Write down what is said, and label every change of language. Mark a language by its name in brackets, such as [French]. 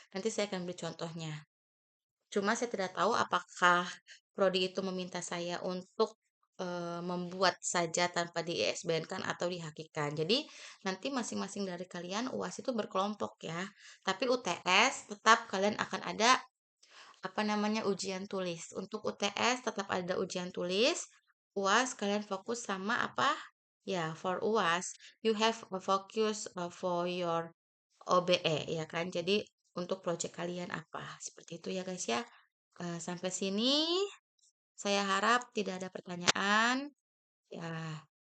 [Indonesian] Nanti saya akan beri contohnya. Cuma saya tidak tahu apakah prodi itu meminta saya untuk membuat saja tanpa di-ISBN-kan atau dihakikan. Jadi nanti masing-masing dari kalian UAS itu berkelompok ya. Tapi UTS tetap kalian akan ada apa namanya ujian tulis. Untuk UTS tetap ada ujian tulis. UAS kalian fokus sama apa? [English] Ya, for UAS you have a focus for your OBE [Indonesian] ya kan. Jadi untuk project kalian apa? Seperti itu ya guys ya. Sampai sini saya harap tidak ada pertanyaan. Ya,